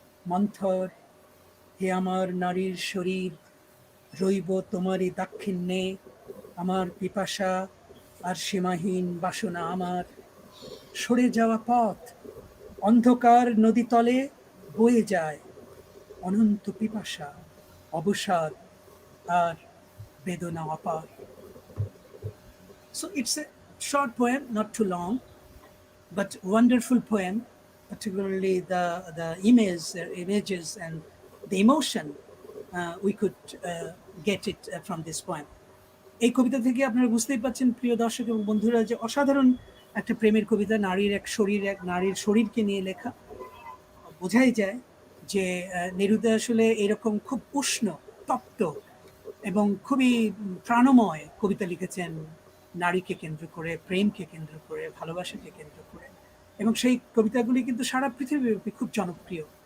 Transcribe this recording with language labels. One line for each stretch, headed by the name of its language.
Bangla: মন্থর, হে আমার নারীর শরীর, রইব তোমারই দাক্ষিণ্যে, আমার পিপাসা আর সীমাহীন বাসনা আমার, সরে যাওয়া পথ অন্ধকার নদীতলে বয়ে যায়, অনন্ত পিপাসা, অবসাদ আর বেদনা অপার.
English: So it's a short poem, not too long, but wonderful poem, particularly the images and the emotion we could get it from this poem.
Bangla: এই কবিতা থেকে আপনারা বুঝতেই পারছেন প্রিয় দর্শক এবং বন্ধুরা যে অসাধারণ একটা প্রেমের কবিতা, নারীর শরীরকে নিয়ে লেখা। বোঝাই যায় যে নেরুদা আসলে এরকম খুব উষ্ণ, তপ্ত এবং খুবই প্রাণময় কবিতা লিখেছেন নারীকে কেন্দ্র করে, প্রেমকে কেন্দ্র করে, ভালোবাসাকে কেন্দ্র করে, এবং সেই কবিতাগুলি কিন্তু সারা পৃথিবীব্যাপী খুব জনপ্রিয়।